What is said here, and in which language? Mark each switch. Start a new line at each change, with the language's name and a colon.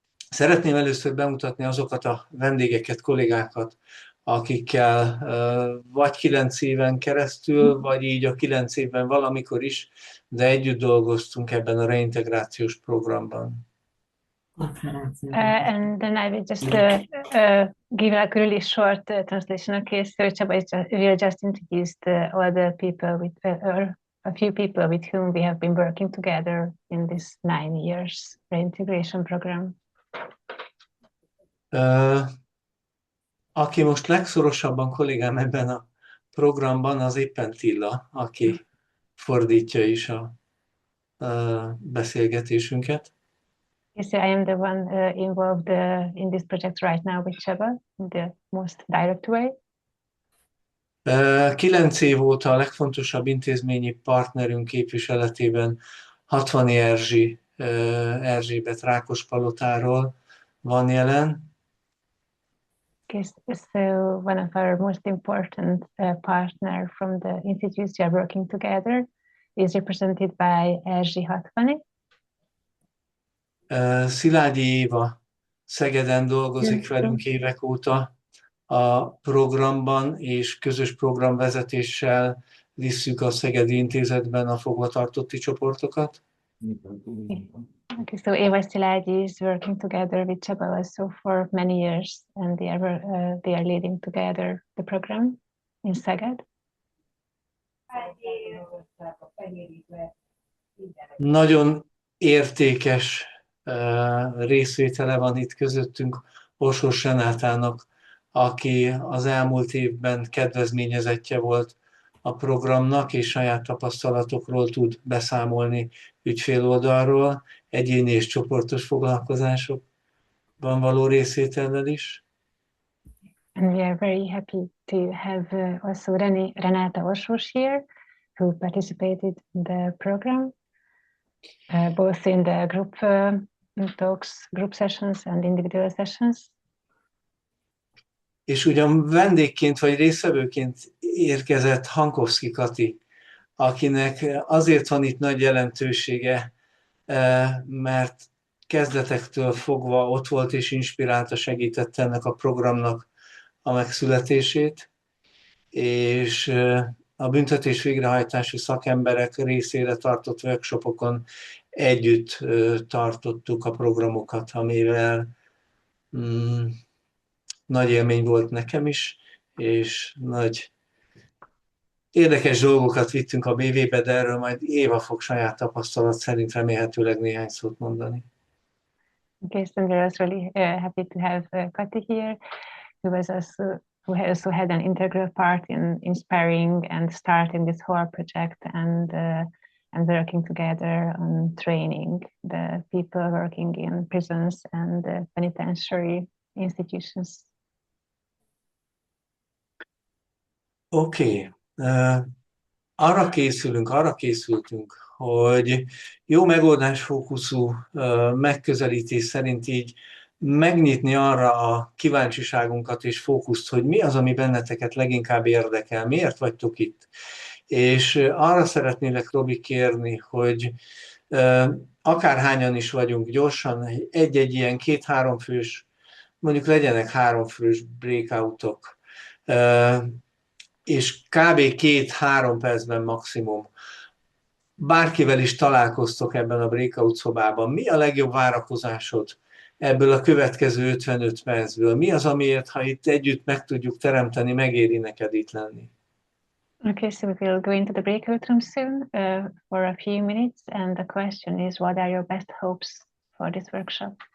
Hungarian: Szeretném először bemutatni azokat a vendégeket, kollégákat, akikkel vagy 9 éven keresztül, vagy így a 9 évben valamikor is, de együtt dolgoztunk ebben a reintegrációs programban.
English: And then I will just give like a really short translation. Okay, so Csaba will just introduce all the people with, or a few people with whom we have been working together in this 9 years reintegration program.
Hungarian: Aki most legszorosabban kollégám ebben a programban, az éppen Tilla, aki fordítja is a beszélgetésünket.
English: Yes, I am the one involved in this project right now with Csaba in the most direct way.
Hungarian: 9 év óta a legfontosabb intézményi partnerünk képviseletében 60 Erzsébet Rákospalotáról van jelen.
English: Okay, so one of our most important partner from the institutes we are working together is represented by Erzsi Hatvani.
Hungarian: Szilágyi Éva Szegeden dolgozik velünk évek óta a programban, és közös programvezetéssel visszük a Szegedi Intézetben a fogvatartotti csoportokat.
English: Okay, so Eva Szilágyi is working together with Csaba also for many years, and they are leading together the program in Szeged.
Hungarian: Nagyon értékes részvétele van itt közöttünk Orsos Renátának, aki az elmúlt évben kedvezményezettje volt a programnak, és saját tapasztalatokról tud beszámolni ügyféloldalról, egyéni és csoportos foglalkozásokban való részvétellel is.
English: And we are very happy to have also Renata Orsos here, who participated in the program, both in the group talks, group sessions and individual sessions.
Hungarian: És ugyan vendégként vagy résztvevőként érkezett Hankovszki Kati, akinek azért van itt nagy jelentősége, mert kezdetektől fogva ott volt és inspirálta, segítette ennek a programnak a megszületését, és a büntetés végrehajtási szakemberek részére tartott workshopokon együtt tartottuk a programokat, amivel nagy élmény volt nekem is, és nagy érdekes dolgokat vittünk a BV-be, de erről majd Éva fog saját tapasztalat szerint remélhetőleg néhány szót mondani.
English: Okay, so we're also really happy to have Kati here, who also had an integral part in inspiring and starting this whole project and working together on training the people working in prisons and penitentiary institutions.
Hungarian: Oké. Arra készültünk, hogy jó megoldásfókuszú megközelítés szerint így megnyitni arra a kíváncsiságunkat és fókuszt, hogy mi az, ami benneteket leginkább érdekel, miért vagytok itt. És arra szeretnélek, Robi, kérni, hogy akárhányan is vagyunk, gyorsan egy-egy ilyen 2-3 fős, mondjuk legyenek 3 fős breakoutok, és kb. 2-3 percben maximum bárkivel is találkoztok ebben a breakout szobában. Mi a legjobb várakozásod ebből a következő 55 percből? Mi az, amiért, ha itt együtt meg tudjuk teremteni, megéri neked itt lenni?
English: Okay, so we will go into the breakout room soon for a few minutes, and the question is, what are your best hopes for this workshop?